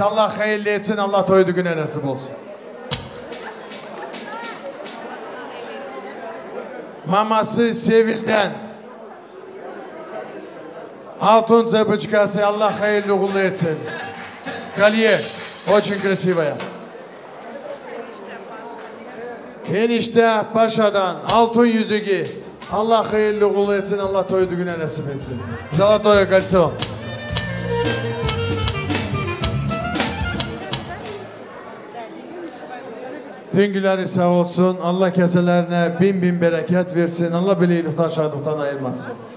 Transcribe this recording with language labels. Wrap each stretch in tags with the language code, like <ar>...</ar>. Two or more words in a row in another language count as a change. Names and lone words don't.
<tr>Allah hayırlı etsin, Allah toyduğu güne nasip olsun. Maması Sevil'den altın цепочкасы. Allah hayırlı uğurlu etsin. Kolye,</tr> <ru>очень красивая.</ru> <tr>Enişte Paşa'dan altın yüzüğü. Allah hayırlı uğurlu etsin, Allah toyduğu güne nasip etsin.</tr> <ru>Zолотое кольцо.</ru> <tr>Düngüleri sağ olsun, Allah keselerine bin bereket versin, Allah birlikten şadlıktan ayırmasın.</tr>